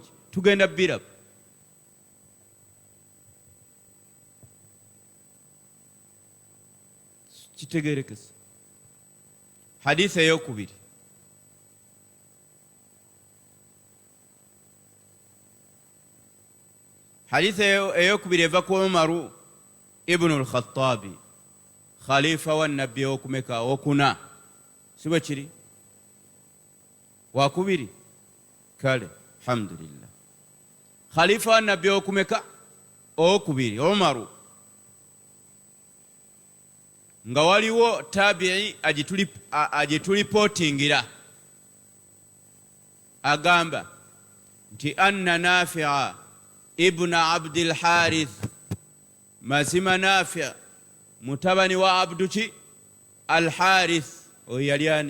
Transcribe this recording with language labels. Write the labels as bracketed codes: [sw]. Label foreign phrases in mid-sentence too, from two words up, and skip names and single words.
[lg] Tugenda biraba. Kitegerekesa. Hadisi eyokubiri. Hadisi eyokubiri eva ku Umaru ibn al-Khattabi, khalifa wa nabbi okumeka okuna, si bwe kiri? Wakubiri? Kale, alhamdulillah. Khalifa wa nabbi okumeka okubiri, Umaru. Nga waliwo tabi'i agitulipootingira, agamba nti anna Nafi'a ibn Abdil Harith, mazima Nafi' mutabani wa Abduki al Harith, oyo yali ani?